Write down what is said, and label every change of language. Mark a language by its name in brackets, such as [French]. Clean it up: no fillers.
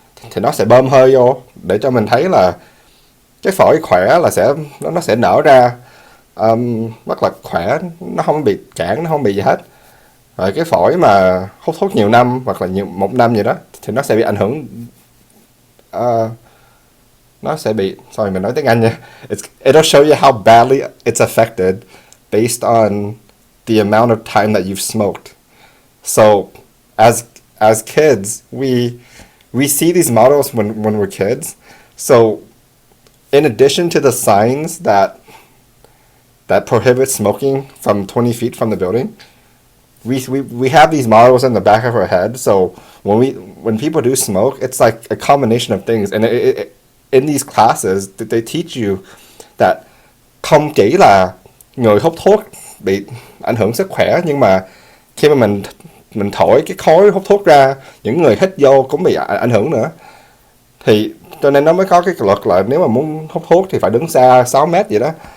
[Vietnamese] Thì nó sẽ bơm hơi vô để cho mình thấy là cái phổi khỏe là nó sẽ nở ra rất là khỏe, nó không bị cản, nó không bị gì hết. Rồi cái phổi mà hút thuốc nhiều năm hoặc là một năm gì đó thì nó sẽ bị ảnh hưởng, ờ, nó sẽ bị, sorry mình nói tiếng Anh nha, [English] it'll show you how badly it's affected based on the amount of time that you've smoked. So as kids, we see these models when we're kids. So in addition to the signs that prohibit smoking from 20 feet from the building, we have these models in the back of our head. So when people do smoke, it's like a combination of things. And in these classes, they teach you that [Vietnamese] không chỉ là người hút thuốc bị ảnh hưởng sức khỏe, nhưng mà khi mà mình thổi cái khói hút thuốc ra, những người hít vô cũng bị ảnh hưởng nữa. Thì cho nên nó mới có cái luật là nếu mà muốn hút thuốc thì phải đứng xa 6 mét vậy đó.